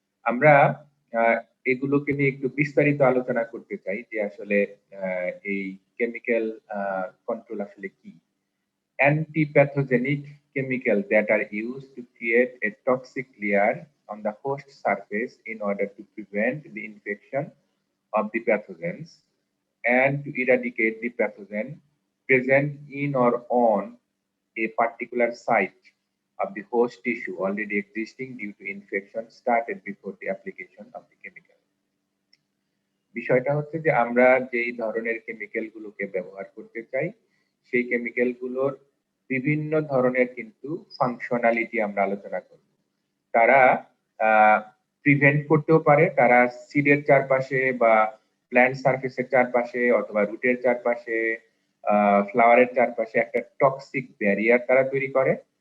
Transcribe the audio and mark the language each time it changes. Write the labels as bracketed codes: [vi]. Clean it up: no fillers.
[bn] আমরা এগুলোকে নিয়ে একটু বিস্তারিত আলোচনা করতে চাই যে আসলে এই কেমিক্যাল কন্ট্রোল আসলে কি। [en] Antipathogenic chemicals that are used to create a toxic layer on the host surface in order to prevent the infection of the pathogens and to eradicate the pathogen present in or on a particular site of the host tissue already existing due to infection started before the application of the chemical. [bn] বিষয়টা হচ্ছে যে আমরা যেই ধরনের chemical গুলোকে ব্যবহার করতে চাই, সেই কেমিক্যাল গুলোর বিভিন্ন ধরনের কিন্তু ফাংশনালিটি আমরা আলোচনা করব। তারা প্রিভেন্ট করতেও পারে, তারা সিডের চারপাশে বা প্ল্যান্ট সারফেসের চারপাশে অথবা রুটের চারপাশে, ফ্লাওয়ারের চারপাশে একটা টক্সিক ব্যারিয়ার তারা তৈরি করে।